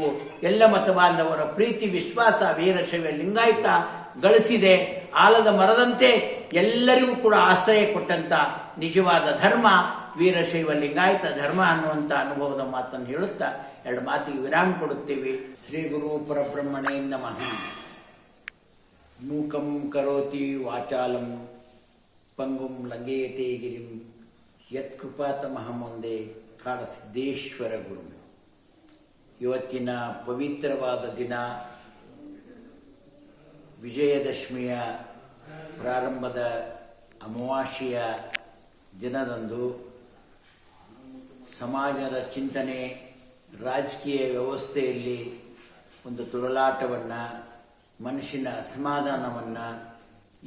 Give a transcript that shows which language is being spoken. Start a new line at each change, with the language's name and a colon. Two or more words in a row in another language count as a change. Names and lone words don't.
Kannada: ಎಲ್ಲ ಮತ ಬಾಂಧವರ ಪ್ರೀತಿ ವಿಶ್ವಾಸ ವೀರಶೈವ ಲಿಂಗಾಯತ ಗಳಿಸಿದೆ. ಆಲದ ಮರದಂತೆ ಎಲ್ಲರಿಗೂ ಕೂಡ ಆಶ್ರಯ ಕೊಟ್ಟಂತ ನಿಜವಾದ ಧರ್ಮ ವೀರಶೈವ ಲಿಂಗಾಯತ ಧರ್ಮ ಅನ್ನುವಂಥ ಅನುಭವದ ಮಾತನ್ನು ಹೇಳುತ್ತಾ 2 ಮಾತಿಗೆ ವಿರಾಮ ಕೊಡುತ್ತೇವೆ.
Sanskrit: ಶ್ರೀ ಗುರು ಪರಬ್ರಹ್ಮಣೇ ನಮಃ. ಮೂಕಂ ಕರೋತಿ ವಾಚಾಲಂ ಪಂಗುಂ ಲಂಘಯತೆ ಗಿರಿಂ ಯತ್ಕೃಪಾತಮಹಂ ಒಂದೇ ಕಾಡಸಿದ್ದೇಶ್ವರ ಗುರು.
Kannada: ಇವತ್ತಿನ ಪವಿತ್ರವಾದ ದಿನ ವಿಜಯದಶಮಿಯ ಪ್ರಾರಂಭದ ಅಮಾವಾಸ್ಯೆಯ ದಿನದಂದು ಸಮಾಜದ ಚಿಂತನೆ, ರಾಜಕೀಯ ವ್ಯವಸ್ಥೆಯಲ್ಲಿ ಒಂದು ತುಳಲಾಟವನ್ನು, ಮನುಷ್ಯನ ಅಸಮಾಧಾನವನ್ನು, ಈ